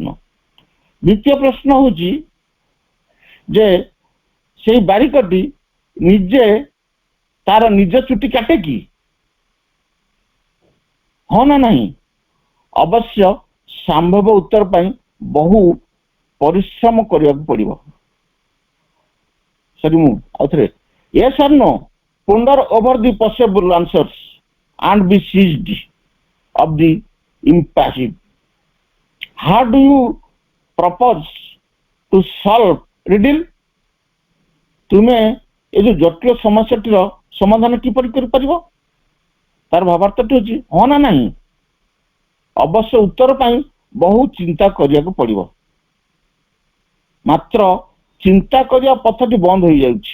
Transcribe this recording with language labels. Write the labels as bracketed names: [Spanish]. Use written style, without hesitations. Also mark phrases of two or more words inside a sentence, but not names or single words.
[Odia] ଦ୍ୱିତୀୟ ପ୍ରଶ୍ନ ହଉଛି ଯେ ସେଇ ବାରିକଟି ନିଜେ ତାର ନିଜ ଚୁଟି କାଟେ କି? ହଁ ନା ନାହିଁ? ଅବଶ୍ୟ ସମ୍ଭବ ଉତ୍ତର ପାଇଁ ବହୁ ପରିଶ୍ରମ କରିବାକୁ ପଡିବ। [English] ସରି, [Odia] ମୁଁ ଆଉଥରେ [English] yes or no, ponder over the possible answers and be seized of the impassive. How do you propose to solve riddle? [Odia] ତୁମେ ଏ ଯୋଉ ଜଟିଳ ସମସ୍ୟାଟିର ସମାଧାନ କିପରି କରିପାରିବ? ତାର ଭାବାର୍ଥଟି ହଉଛି ହଁ ନା ନାହିଁ। ଅବଶ୍ୟ ଉତ୍ତର ପାଇଁ ବହୁ ଚିନ୍ତା କରିବାକୁ ପଡିବ। ମାତ୍ର ଚିନ୍ତା କରିବା ପଥଟି ବନ୍ଦ ହୋଇଯାଉଛି।